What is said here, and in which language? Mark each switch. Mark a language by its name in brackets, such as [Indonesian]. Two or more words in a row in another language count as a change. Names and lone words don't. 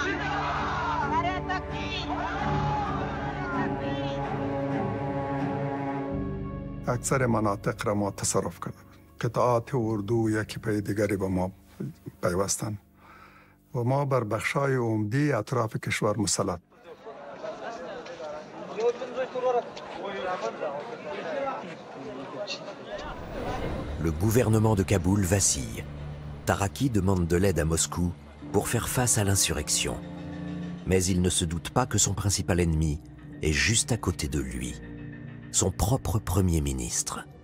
[Persian] نعره تکبیر! اکثر مناطق را ما تصرف کرده بود. قطعات اردو یکی پای دیگری به ما پیوستند و ما بر بخشای عمدی اطراف کشور مسلط. [French] Le gouvernement de Kaboul vacille. Taraki demande de l'aide à Moscou pour faire face à l'insurrection. Mais il ne se doute pas que son principal ennemi est juste à côté de lui, son propre Premier ministre.